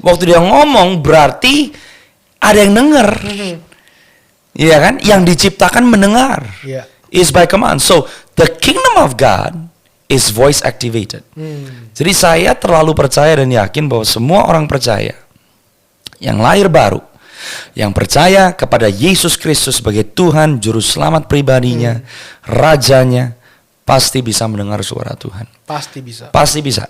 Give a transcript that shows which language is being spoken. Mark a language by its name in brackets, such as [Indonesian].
[Indonesian] Waktu dia ngomong berarti ada yang dengar. Ya kan, yang diciptakan mendengar. [English] Is by command. So, the kingdom of God is voice activated. [Indonesian] Jadi saya terlalu percaya dan yakin bahwa semua orang percaya yang lahir baru, yang percaya kepada Yesus Kristus sebagai Tuhan, Juru Selamat pribadinya, Rajanya, pasti bisa mendengar suara Tuhan. Pasti bisa. Pasti bisa.